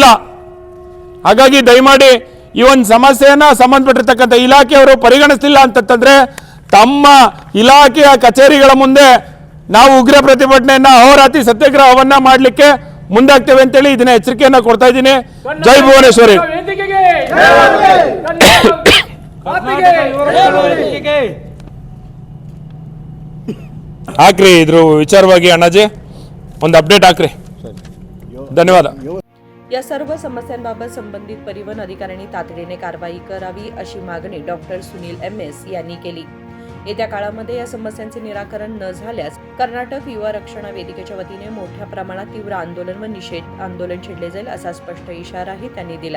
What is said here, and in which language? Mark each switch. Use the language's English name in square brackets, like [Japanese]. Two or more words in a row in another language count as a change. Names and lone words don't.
[Kannada] ಹಾಗಾಗಿ ದಯಮಾಡಿ ಈ ಒಂದು ಸಮಸ್ಯೆಯನ್ನ ಸಂಬಂಧಪಟ್ಟಿರ್ತಕ್ಕಂಥ ಇಲಾಖೆಯವರು ಪರಿಗಣಿಸಲಿಲ್ಲ ಅಂತಂದ್ರೆ ತಮ್ಮ ಇಲಾಖೆಯ ಕಚೇರಿಗಳ ಮುಂದೆ ನಾವು ಉಗ್ರ ಪ್ರತಿಭಟನೆಯನ್ನ ಅಹೋರಾತ್ರಿ ಸತ್ಯಾಗ್ರಹವನ್ನ ಮಾಡಲಿಕ್ಕೆ ಮುಂದಾಗ್ತೇವೆ ಅಂತೇಳಿ ಇದನ್ನ ಎಚ್ಚರಿಕೆಯನ್ನ ಕೊಡ್ತಾ ಇದ್ದೀನಿ. ಜೈ ಭುವನೇಶ್ವರಿ. ಹಾಕ್ರಿ ಇದ್ರ ವಿಚಾರವಾಗಿ अण्णाजी ಒಂದು ಅಪ್ಡೇಟ್ ಹಾಕ್ರಿ. [Marathi] धन्यवाद. या सर्व समस्यांबाबत संबंधित परिवहन अधिकाऱ्यांनी तातडीने कारवाई करावी अशी मागणी डॉक्टर सुनील MS यांनी केली. येत्या काळामध्ये या समस्यांचे निराकरण न झाल्यास कर्नाटक युवा रक्षण वेदिकेच्या वतीने मोठ्या प्रमाणात तीव्र आंदोलन व निषेध आंदोलन छेडले जाईल असा स्पष्ट इशाराही त्यांनी दिला.